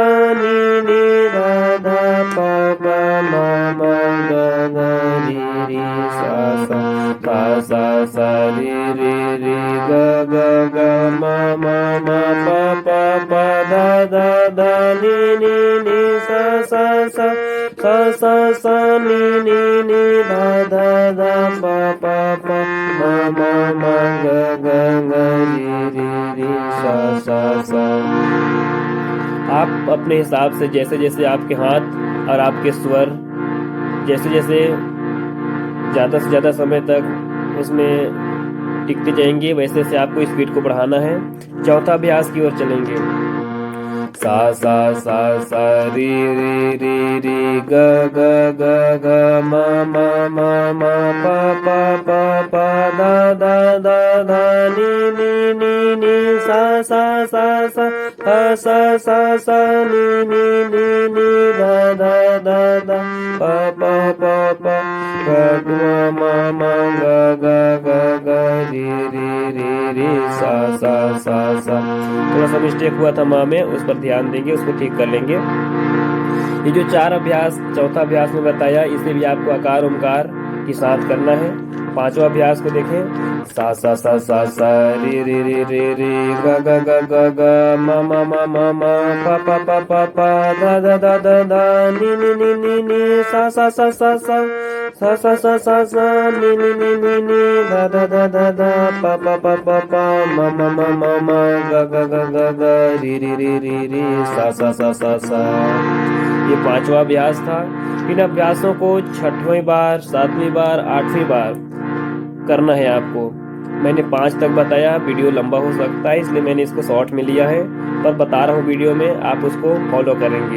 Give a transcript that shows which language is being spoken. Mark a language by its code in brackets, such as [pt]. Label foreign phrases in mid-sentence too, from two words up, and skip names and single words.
[hi] नि ध ध प प म म ग ग रि रि सा सा सा रि रि रि ग ग ग म म म प प प ध ध ध नि सा सा सा नि ध ध ध प प प म म म ग ग ग रि रि सा सा। आप अपने हिसाब से जैसे जैसे आपके हाथ और आपके स्वर जैसे जैसे ज़्यादा से ज़्यादा समय तक उसमें टिकते जाएंगे, वैसे से आपको स्पीड को बढ़ाना है। चौथा अभ्यास की ओर चलेंगे, सा सा री री री री ग ग ग ग म म म म प प प प द द द ध नि सा सा नि ध ध ध ध प प प प ग ग म म ग ग ग ग री सा सा। थोड़ा सा मिस्टेक हुआ था माँ में, उस पर ध्यान देंगे, उसको ठीक कर लेंगे। ये जो चार अभ्यास चौथा अभ्यास में बताया, इसे भी आपको आकार ओमकार के साथ करना है। पांचवा अभ्यास को देखें, सा री री ग ग ग ग ग म म म म म प प प प प ध ध ध ध ध नि सा नि ध ध ध ध ध प प प प प म म म म म ग ग ग ग ग री सा। ये पांचवा अभ्यास था। इन अभ्यासों को छठवीं बार, सातवीं बार, आठवीं बार करना है आपको। मैंने 5 तक बताया, वीडियो लंबा हो सकता है इसलिए मैंने इसको शॉर्ट में लिया है, पर बता रहा हूँ वीडियो में, आप उसको फॉलो करेंगे।